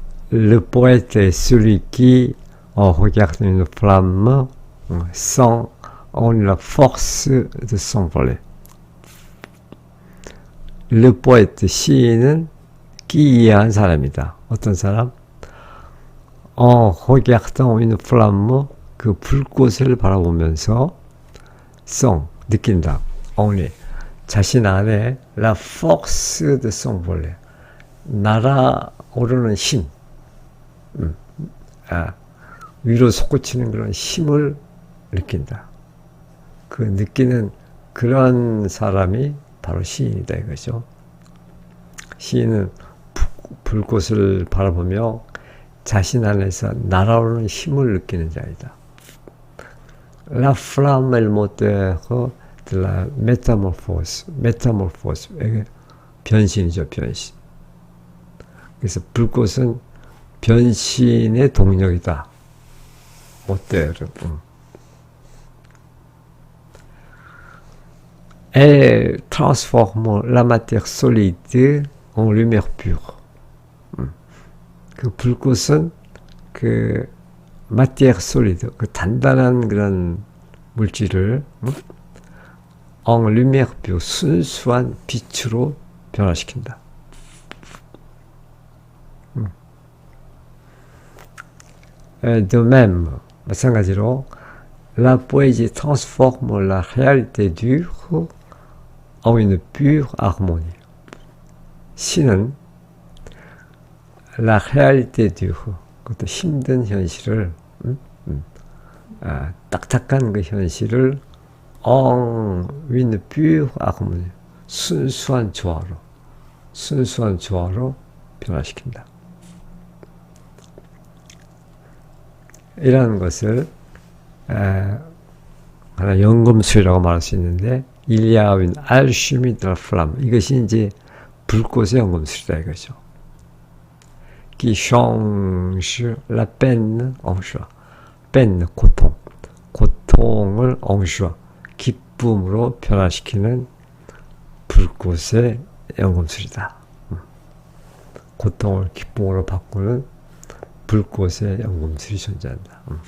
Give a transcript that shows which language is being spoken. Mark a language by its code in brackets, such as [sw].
[fr] Le poète est celui qui, en regardant une flamme, sent en la force de s'envoler. Le poète, [ko] 시인은 기이한 사람이다. 어떤 사람? [fr] En regardant une flamme, [ko] 그 불꽃을 바라보면서 sent, 느낀다. only, 자신 안에 [fr] la force de s'envoler, [ko] 날아오르는 힘, 위로 솟구치는 그런 힘을 느낀다. 그 느끼는 그런 사람이 바로 시인이다 이거죠. 시인은 불꽃을 바라보며 자신 안에서 날아오르는 힘을 느끼는 자이다. [fr] La flamme est le moteur de la métamorphose. [ko] métamorphose, 변신이죠, 변신. 그래서 불꽃은 변신의 동력이다. 어때요, 여러분? [fr] Elle transforme la matière solide en lumière pure. [ko] 그 불꽃은 그 [fr] matière solide, [ko] 그 단단한 그런 물질을 [fr] en lumière pure, [ko] 순수한 빛으로 변화시킨다. [fr] De même, [ko] 마찬가지로 [fr] la poésie transforme la réalité dure en une pure harmonie. [ko] 시는 [fr] la réalité dure, [ko] 그것도 힘든 현실을, 딱딱한 그 현실을 [fr] en une pure harmonie, [ko] 순수한 조화로 변화시킨다. 이라는 것을 하나 연금술이라고 말할 수 있는데, [fr] il y a une alchimie de la flamme, [ko] 이것이 이제 불꽃의 연금술이다 이거죠. [fr] qui change la peine en joie. [ko] peine, 고통을 [fr] en joie, [ko] 기쁨으로 변화시키는 불꽃의 연금술이다. 고통을 기쁨으로 바꾸는 불꽃의 연금술이 존재한다.